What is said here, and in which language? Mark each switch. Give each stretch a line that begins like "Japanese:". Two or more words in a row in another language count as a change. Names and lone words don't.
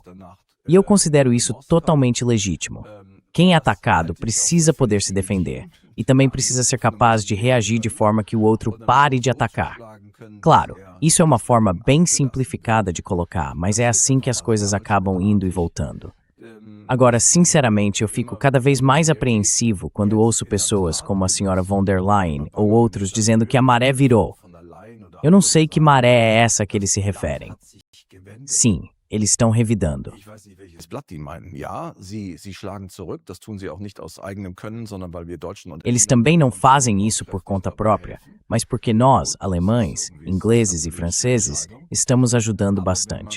Portuguese: E eu considero isso totalmente legítimo. Quem é atacado precisa poder se defender e também precisa ser capaz de reagir de forma que o outro pare de atacar. Claro, isso é uma forma bem simplificada de colocar, mas é assim que as coisas acabam indo e voltando. Agora, sinceramente, eu fico cada vez mais apreensivo quando ouço pessoas como a senhora von der Leyen ou outros dizendo que a maré virou. Eu não sei que maré é essa que eles se referem. Sim, eles estão revidando. Eles também não fazem isso por conta própria, mas porque nós, alemães, ingleses e franceses, estamos ajudando bastante.